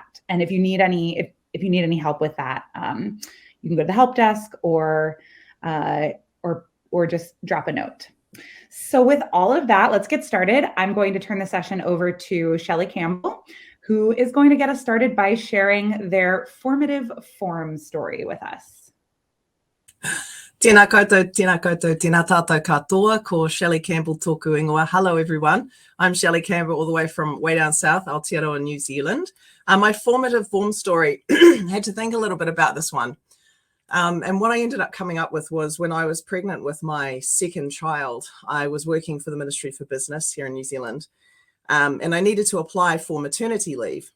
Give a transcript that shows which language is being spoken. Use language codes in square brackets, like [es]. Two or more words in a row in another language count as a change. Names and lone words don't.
[en] And if you need any, if you need any help with that, you can go to the help desk or just drop a note. So with all of that, let's get started. I'm going to turn the session over to Shelley Campbell, who is going to get us started by sharing their formative form story with us. [mi] Tēnā koutou, tēnā tātou katoa, ko Shelley Campbell tōku ingoa. [en] Hello everyone, I'm Shelley Campbell all the way from way down south, Aotearoa, New Zealand. My formative form story, had to think a little bit about this one. And what I ended up coming up with was when I was pregnant with my second child, I was working for the Ministry for Business here in New Zealand, and I needed to apply for maternity leave.